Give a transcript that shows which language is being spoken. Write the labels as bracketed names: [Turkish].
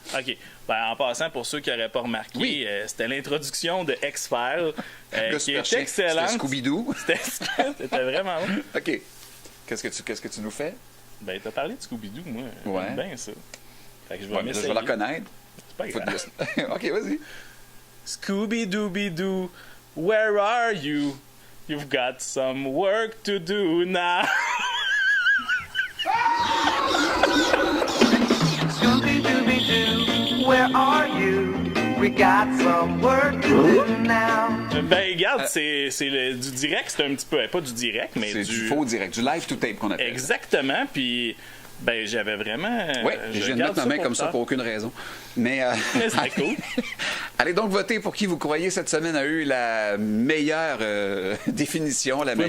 [French] OK. En passant, pour ceux qui n'auraient pas remarqué, c'était l'introduction de X-Files qui est excellente. C'était Scooby-Doo. C'était vraiment bon. OK. Qu'est-ce que tu nous fais? Ben, t'as parlé de Scooby-Doo, moi. J'aime bien ça. Fait que je vais la reconnaître. C'est pas grave. OK, vas-y. [English] Scooby-Dooby-Doo, where are you? You've got some work to do now. Scooby-Dooby-Doo, where are you? We got some work to do now. [French] Ben, regarde, c'est du direct, c'est un petit peu, pas du direct, mais c'est du faux direct, du live to tape qu'on appelle. Exactement, puis ben, j'avais vraiment. Oui, je viens de mettre ma main comme ça pour aucune raison. Mais c'est cool. Allez donc voter pour qui vous croyez cette semaine a eu la meilleure définition, la meilleure.